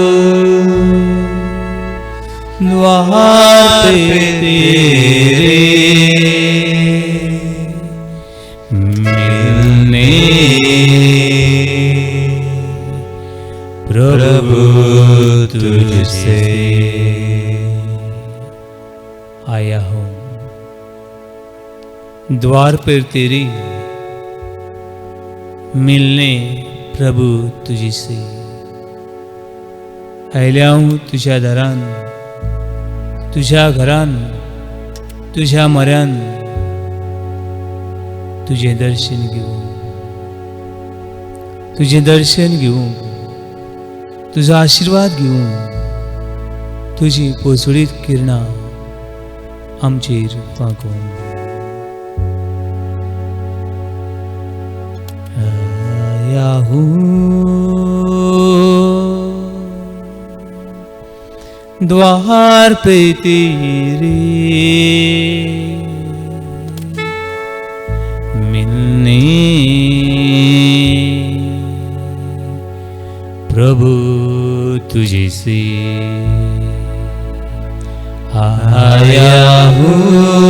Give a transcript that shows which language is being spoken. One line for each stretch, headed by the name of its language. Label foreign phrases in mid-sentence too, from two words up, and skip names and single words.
Hindi: द्वार पे तेरे मिलने प्रभु तुझसे आया हूँ. द्वार पर तेरी मिलने प्रभु तुझसे आयल्या हूँ.
Konkani: तुझ्या दारान, तुझ्या घरान, तुझ्या म्हऱ्यान तुझे दर्शन घेवूंक, तुझो आशीर्वाद घेवूंक, तुजी पोसडीत किरणां आमचेर फांकोवंक.
Hindi: आया हूँ द्वार पे तेरे मिलने प्रभु तुझे से आया हूँ.